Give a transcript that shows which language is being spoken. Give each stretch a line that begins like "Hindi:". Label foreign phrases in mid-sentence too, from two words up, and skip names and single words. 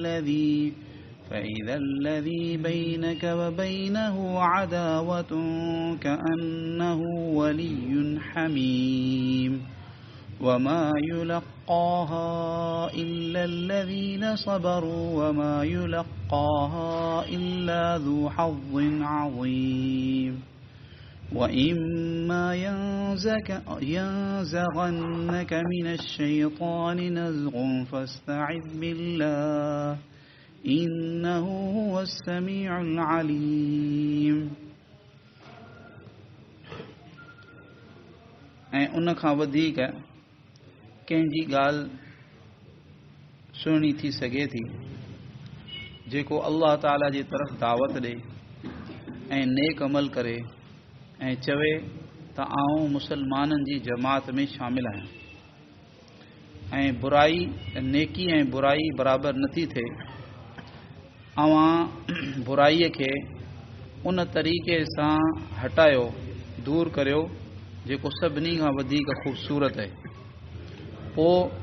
Arabic: الذي بينك وبينه عداوة كأنه ولي حميم وما يلقاها إلا الذين صبروا وما يلقاها إلا ذو حظ عظيم وإما ينزغنك من الشيطان نزغ فاستعذ بالله إنه هو السميع العليم
Sindhi: ऐं उन खां वधीक कंहिंजी ॻाल्हि सुहिणी थी सघे थी जेको अल्लाह ताला जी तरफ़ दावत ॾे ऐं नेक अमल करे ऐं चवे त आऊं मुसलमाननि जी जमात में शामिल आहियां ऐं बुराई नेकी ऐं बुराई बराबरि नथी थिए अवां बुराईअ खे उन तरीक़े सां हटायो दूर करियो जेको सभिनी खां वधीक ख़ूबसूरत आहे पोइ